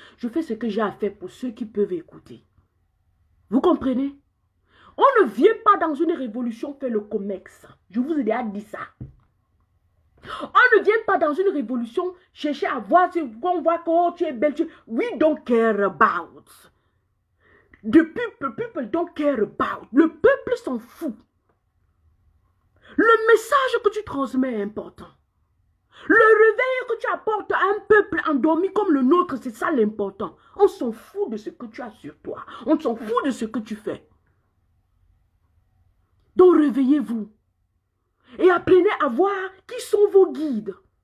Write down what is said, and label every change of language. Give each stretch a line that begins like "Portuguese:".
French: Je fais ce que j'ai à faire pour ceux qui peuvent écouter. Vous comprenez? On ne vient pas dans une révolution faire le commerce. Je vous ai déjà dit ça. On ne vient pas dans une révolution chercher à voir si on voit que oh, tu es belle.
English: We don't care about. The people don't care about.
French: Le peuple s'en fout. Le message que tu transmets est important. Le réveil que tu apportes à un peuple endormi comme le nôtre, c'est ça l'important. On s'en fout de ce que tu as sur toi. On s'en fout de ce que tu fais. Donc réveillez-vous. Et apprenez à voir qui sont vos guides.